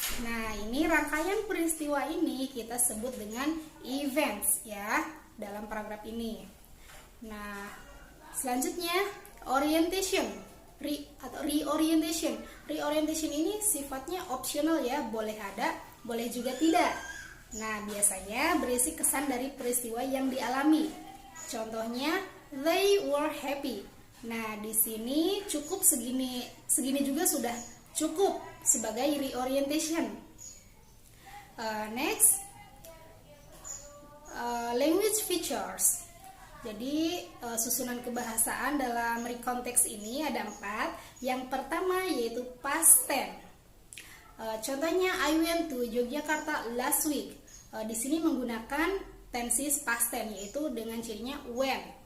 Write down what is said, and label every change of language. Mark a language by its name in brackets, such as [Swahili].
[Indonesian] Nah, ini rangkaian peristiwa ini kita sebut dengan events ya dalam paragraf ini. Nah, selanjutnya orientation atau reorientation. Reorientation ini sifatnya optional ya, boleh ada, boleh juga tidak. Nah, biasanya berisi kesan dari peristiwa yang dialami. [English] Contohnya, they were happy. [Indonesian] Nah, di sini cukup segini juga sudah cukup sebagai reorientation. [English] Next, language features. [Indonesian] Jadi susunan kebahasaan dalam rekonteks ini ada 4. Yang pertama yaitu past tense. [English] Contohnya, I went to Yogyakarta last week. [Indonesian] Di sini menggunakan tenses past tense yaitu dengan cirinya when.